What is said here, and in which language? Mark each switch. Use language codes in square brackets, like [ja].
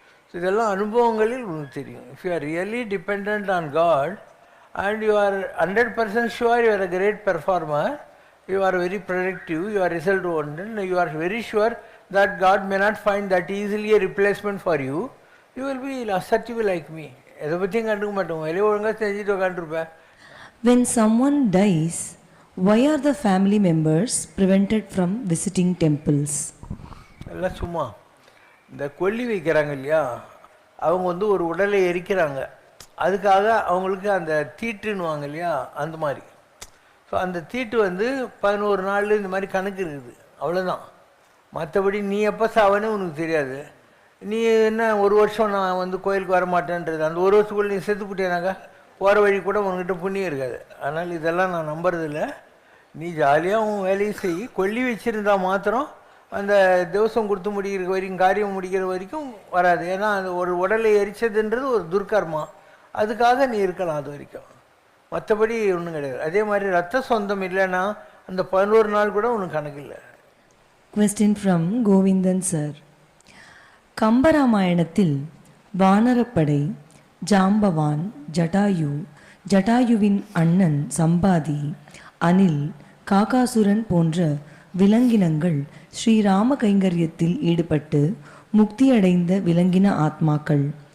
[ta] So இதெல்லாம் அனுபவங்களில் உனக்கு தெரியும். [en] If you are really depend on God and you are 100% sure you are a great performer, you are very productive, you are result oriented, you are very sure that God may not find that easily a replacement for you, you will be assertive like me. [ta] எதை பற்றியும் கண்டுக்க மாட்டோம், வெளியே ஒழுங்காக செஞ்சுட்டு உட்காந்துருப்பேன். [en] When someone dies, why are the family members prevented from visiting temples? [ta] எல்லாம் சும்மா இந்த கொல்லி வைக்கிறாங்க இல்லையா, அவங்க ஒரு உடலை எரிக்கிறாங்க, அதுக்காக அவங்களுக்கு அந்த தீட்டுன்னுவாங்க இல்லையா, அந்த மாதிரி. ஸோ அந்த தீட்டு 11 நாள் இந்த மாதிரி கணக்கு இருக்குது, அவ்வளோதான். மற்றபடி நீ எப்போ சாவனே உனக்கு தெரியாது. நீ என்ன ஒரு வருஷம் நான் கோயிலுக்கு வர மாட்டேன்றது, அந்த ஒரு வருஷத்துக்குள்ள நீ செத்து போட்டேனாக்கா போகிற வழி கூட உங்ககிட்ட புண்ணியம் இருக்காது. அதனால் இதெல்லாம் நான் நம்புறதில்ல. நீ ஜாலியாக உன் வேலையை செய். கொல்லி வச்சுருந்தா மாத்திரம் அந்த திவசம் கொடுத்து முடிக்கிற வரைக்கும், காரியம் முடிக்கிற வரைக்கும் வராது. ஏன்னா அந்த ஒரு உடலை எரிச்சதுன்றது ஒரு துர்க்கர்மா, அதுக்காக நீ இருக்கலாம் அது வரைக்கும். மற்றபடி ஒன்றும் கிடையாது. அதே மாதிரி ரத்த சொந்தம் இல்லைன்னா அந்த 11 நாள் கூட ஒன்றும் கணக்கு இல்லை. [en] Question from Govindan sir. [ta] கம்பராமாயணத்தில் வானரப்படை, ஜாம்பவான், ஜட்டாயு, ஜட்டாயுவின் அண்ணன் சம்பாதி, அனில், காகாசுரன் போன்ற விலங்கினங்கள் ஸ்ரீராம கைங்கரியத்தில் ஈடுபட்டு முக்தியடைந்த விலங்கின ஆத்மாக்கள்.